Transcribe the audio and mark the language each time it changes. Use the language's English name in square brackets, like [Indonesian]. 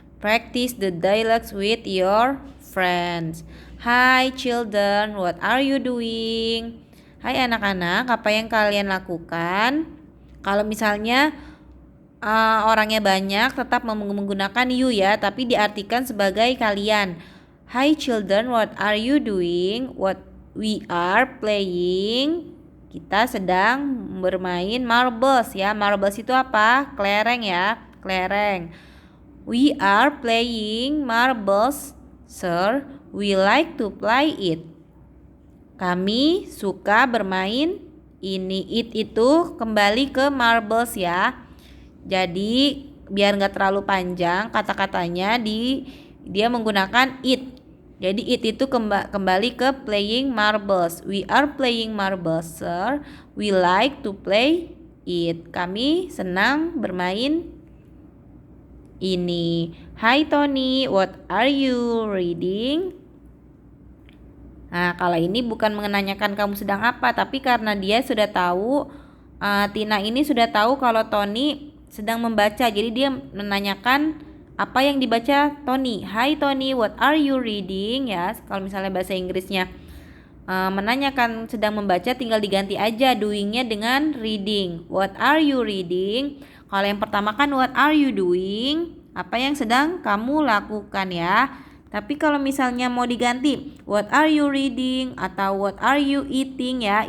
[English] Practice the dialogues with your friends. Hi children, what are you doing? [Indonesian] Hai anak-anak, apa yang kalian lakukan? Kalau misalnya orangnya banyak tetap menggunakan you ya, tapi diartikan sebagai kalian. [English] Hi children, what are you doing? What we are playing. [Indonesian] Kita sedang bermain marbles ya. Marbles itu apa? Kelereng ya, kelereng. [English] We are playing marbles, sir. We like to play it. [Indonesian] Kami suka bermain ini. It itu kembali ke marbles ya. Jadi biar nggak terlalu panjang kata-katanya, dia menggunakan it. Jadi it itu kembali ke playing marbles. [English] We are playing marbles, sir. We like to play it. [Indonesian] Kami senang bermain ini. [English] Hi Tony, what are you reading? [Indonesian] Nah, kalau ini bukan menanyakan kamu sedang apa, tapi karena dia sudah tahu, Tina ini sudah tahu kalau Tony sedang membaca. Jadi dia menanyakan apa yang dibaca Tony. [English] Hi Tony, what are you reading? [Indonesian] Ya, kalau misalnya bahasa Inggrisnya menanyakan sedang membaca, tinggal diganti aja doingnya dengan reading. [English] What are you reading? [Indonesian] Kalau yang pertama kan [English] what are you doing? [Indonesian] Apa yang sedang kamu lakukan ya. Tapi kalau misalnya mau diganti [English] what are you reading [Indonesian] atau [English] what are you eating [Indonesian] ya.